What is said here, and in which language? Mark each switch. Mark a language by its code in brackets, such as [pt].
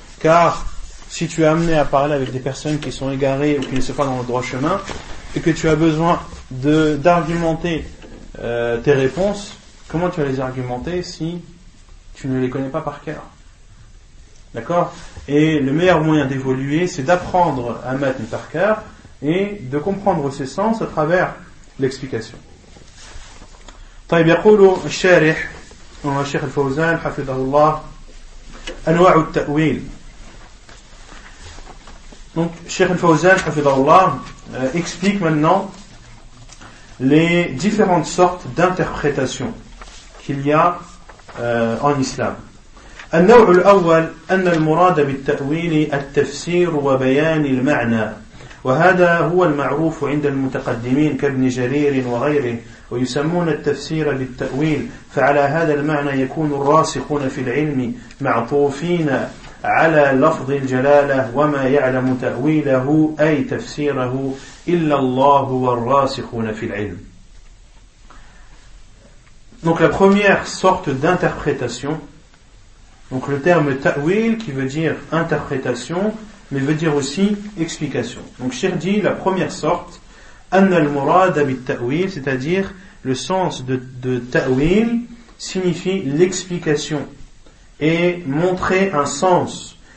[fr] Car si tu es amené à parler avec des personnes qui sont égarées ou qui ne sont pas dans le droit chemin et que tu as besoin d'argumenter tes réponses, comment tu vas les argumenter si tu ne les connais pas par cœur? D'accord? Et le meilleur moyen d'évoluer, c'est d'apprendre à mettre par cœur et de comprendre ses sens à travers l'explication. [ar] طيب يقول الشارح هو الشيخ الفوزان حفظه الله انواع التاويل. [fr] Donc Cheikh al-Fawzan hafidhahu Allah explique maintenant les différentes sortes d'interprétation qu'il y a en islam. [ar] النوع الاول ان المراد بالتاويل التفسير وبيان المعنى وهذا هو المعروف عند المتقدمين كابن جرير وغيره ويسمون التفسير بالتأويل فعلى هذا المعنى يكون الراسخون في العلم معطوفين على لفظ الجلالة وما يعلم تأويله أي تفسيره إلا الله والراسخون في العلم. [fr] Donc la première sorte d'interprétation, donc le terme ta'wil qui veut dire interprétation mais veut dire aussi explication. Donc Cheikh dit la première sorte, [ar] anna al-murad bit-ta'wil, [fr] c'est-à-dire le sens de ta'wil signifie l'explication et montrer un sens.